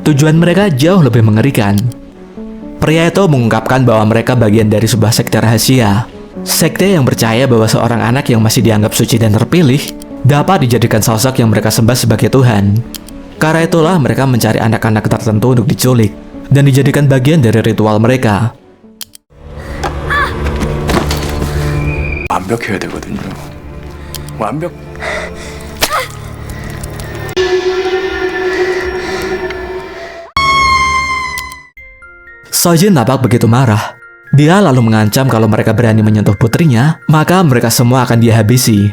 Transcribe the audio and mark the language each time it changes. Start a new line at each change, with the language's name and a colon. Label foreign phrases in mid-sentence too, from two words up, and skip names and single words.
Indonesian: Tujuan mereka jauh lebih mengerikan. Pria itu mengungkapkan bahwa mereka bagian dari sebuah sekte rahasia. Sekte yang percaya bahwa seorang anak yang masih dianggap suci dan terpilih dapat dijadikan sosok yang mereka sembah sebagai Tuhan. Karena itulah mereka mencari anak-anak tertentu untuk diculik dan dijadikan bagian dari ritual mereka.
Korean: 완벽해야 되거든요. 완벽.
Indonesian: Sojin tampak begitu marah. Dia lalu mengancam kalau mereka berani menyentuh putrinya, maka mereka semua akan dia habisi.